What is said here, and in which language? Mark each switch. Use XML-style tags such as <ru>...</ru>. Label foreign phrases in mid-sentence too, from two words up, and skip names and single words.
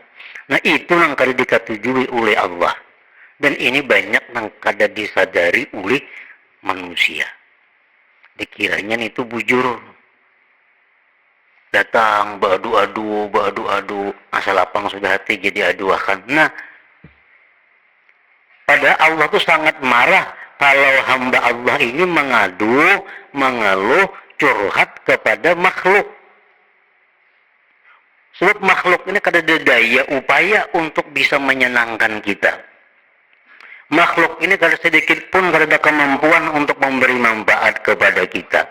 <bjn>Nah itu nang kada dikatujui oleh Allah. Dan ini banyak nang kada disadari oleh manusia. Dikiranya itu bujur. Datang beradu-adu, asal lapang sudah hati jadi aduakan.</bjn> <id>Nah, pada Allah itu sangat marah kalau hamba Allah ini mengadu, mengeluh, curhat kepada makhluk. Sebab makhluk ini kada ada daya upaya untuk bisa menyenangkan kita. Makhluk ini kada sedikit pun kada ada kemampuan untuk memberi manfaat kepada kita.</id>